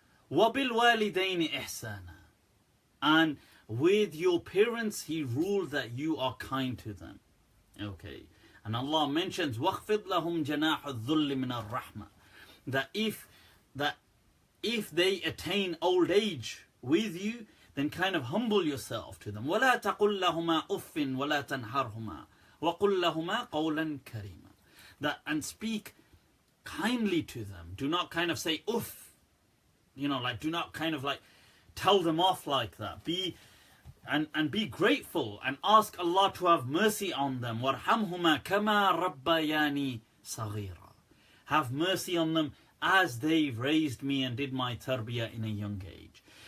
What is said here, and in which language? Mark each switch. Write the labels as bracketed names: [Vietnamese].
[Arabic] وَبِالْوَالِدَيْنِ إِحْسَانًا, [English] and with your parents He ruled that you are kind to them. Okay, and Allah mentions [Arabic] وَخْفِضْ لَهُمْ جَنَاحَ الذُّلِّ مِنَ الرَّحْمَةِ, [English] that if they attain old age with you, then kind of humble yourself to them. [Arabic] وَلَا تَقُلْ لَهُمَا أُفٍّ وَلَا تَنْهَرْهُمَا وَقُلْ لَهُمَا قَوْلًا كَرِيمًا, [English] that, and speak kindly to them. Do not kind of say uff, you know, like, do not kind of like tell them off like that. Be grateful and ask Allah to have mercy on them. [Arabic] وَارْحَمْهُمَا كَمَا رَبَّيَانِي صَغِيرًا, [English] have mercy on them as they raised me and did my tarbiyah in a young age.